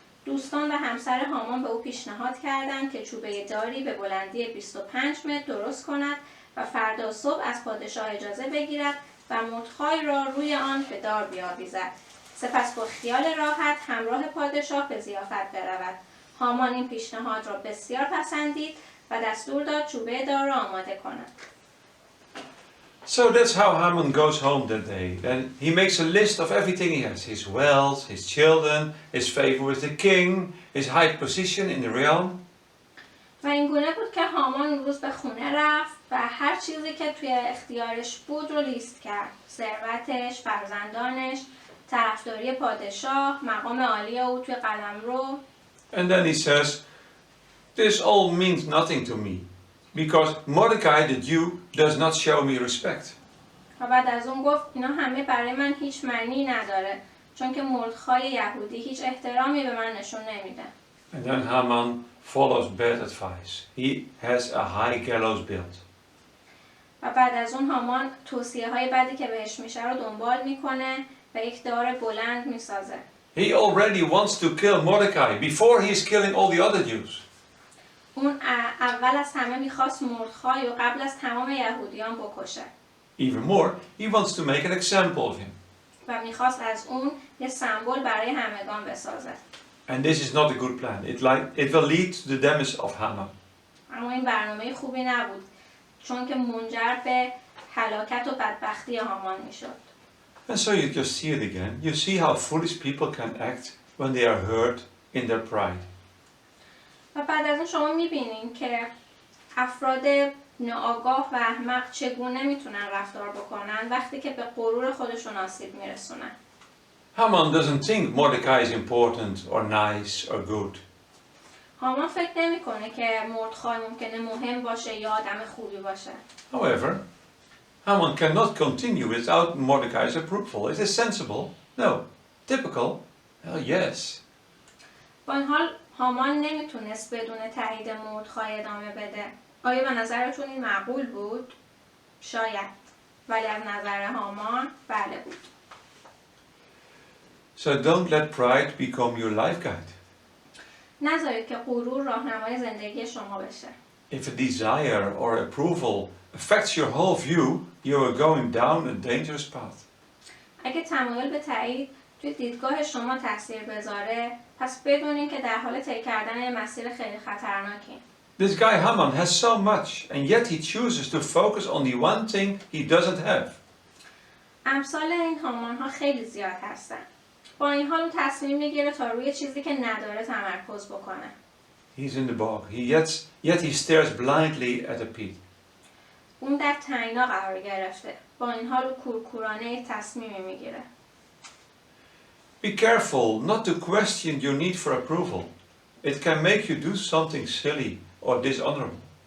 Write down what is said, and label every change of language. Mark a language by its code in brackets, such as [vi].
[fa] دوستان و همسر هامان به او پیشنهاد کردند که چوبه داری به بلندی 25 متر درست کند و فردا صبح از پادشاه اجازه بگیرد و مردخای را روی آن به دار بیاویزد. سپس با خیال راحت همراه پادشاه به ضیافت برود. هامان این پیشنهاد را بسیار پسندید و دستور داد چوبه دار را آماده کند. [en] So that's how Haman goes home that day. And he makes a list of everything he has. His wealth, his children, his favor with the king, his high position in the realm. [fa] و این گونه بود که هامان اون روز به خونه رفت و هر چیزی که توی اختیارش بود رو لیست کرد. ثروتش، فرزندانش، طرفداری پادشاه، مقام عالی او توی قلمرو. [en] And then he says, this all means nothing to me. Because Mordecai the Jew does not show me respect. [fa] و بعد از اون گفت اینا همه برای من هیچ معنی نداره چون که مردخای یهودی هیچ احترامی به من نشون نمیده. [en] And then Haman follows bad advice. He has a high gallows built. [fa] و بعد از اون هامان توصیه های بدی که بهش میشه رو دنبال میکنه و یک دار بلند میسازه. [en] He already wants to kill Mordecai before he is killing all the other Jews. [fa] اون اول از همه میخواست مردخای و قبل از تمام یهودیان بکشه. [en] Even more, he wants to make an example of him. [fa] و میخواست از اون یه سمبل برای همگان بسازه. [en] And this is not a good plan. It will lead to the damage of Haman. [fa] اما این برنامه خوبی نبود چون که منجر به هلاکت و بدبختی هامان میشد. [en] And so you just see it again. You see how foolish people can act when they are hurt in their pride. [fa] و بعد از اون شما میبینین که افراد ناآگاه و احمق چگونه میتونن رفتار بکنن وقتی که به غرور خودشون آسیب میرسونن. [en] Haman doesn't think Mordecai is important or nice or good. [fa] هامان فکر نمیکنه که مردخای ممکنه مهم باشه یا آدم خوبی باشه. [en] However, Haman cannot continue without Mordecai's approval. Is this sensible? No. Typical? Well, yes. [fa] با این حال هامان نمیتونست بدون تایید مردخای ادامه بده. آیا به نظرتون این معقول بود؟ شاید. ولی از نظر هامان بله بود. [en] So don't let pride become your life guide. [fa] نذارید که غرور راهنمای زندگی شما بشه. [en] If a desire or approval affects your whole view, you are going down a dangerous path. [fa] اگه تمایل به تایید توی دیدگاه شما تاثیر بذاره، پس بدونین که در حال طی کردن یه مسیر خیلی خطرناکین. [en] This guy Haman has so much, and yet he chooses to focus on the one thing he doesn't have. [fa] امثال این هامان ها خیلی زیاد هستن. با این حال اون تصمیم میگیره تا روی چیزی که نداره تمرکز بکنه. [en] He's in the bog. Yet he stares blindly at a pit. [fa] اون در تنگنا قرار گرفته. با این حال او کورکورانه تصمیمی میگیره. [en] Be careful not to question your need for approval. It can make you do something silly or dishonorable.